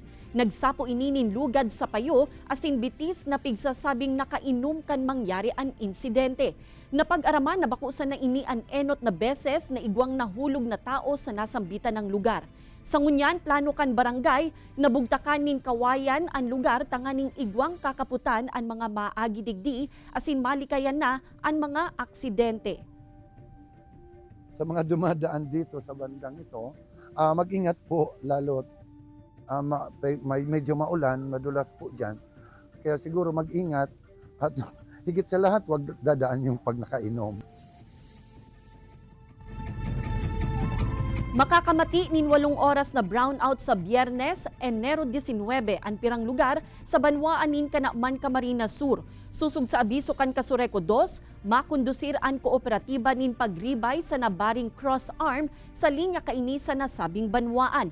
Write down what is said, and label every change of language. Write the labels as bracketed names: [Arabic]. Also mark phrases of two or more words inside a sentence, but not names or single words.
[Bikol] Nagsapo ininin lugad sa payo asin bitis na pigsasabing nakainom kan mangyari ang insidente. Napag-araman na bakusan na ini ang enot na beses na igwang nahulog na tao sa nasambitan ng lugar. Sa ngunyan, plano kan barangay, nabugtakan nin kawayan ang lugar tanganing igwang kakaputan ang mga maagi digdi asin malikayan na ang mga aksidente. [Filipino] Sa mga dumadaan dito sa bandang ito, mag-ingat po lalo't medyo maulan, madulas po dyan. Kaya siguro mag-ingat at higit sa lahat huwag dadaan yung pag nakainom. [Bikol] Makakamati nin 8 oras na brownout sa Biyernes, Enero 19 ang pirang lugar sa Banwaan nin Kanaman, Camarines Sur. Susug sa abiso kan Kasureco 2, makondusir ang kooperatiba nin pagribay sa nabaring cross-arm sa linya kaini sa nasabing Banwaan.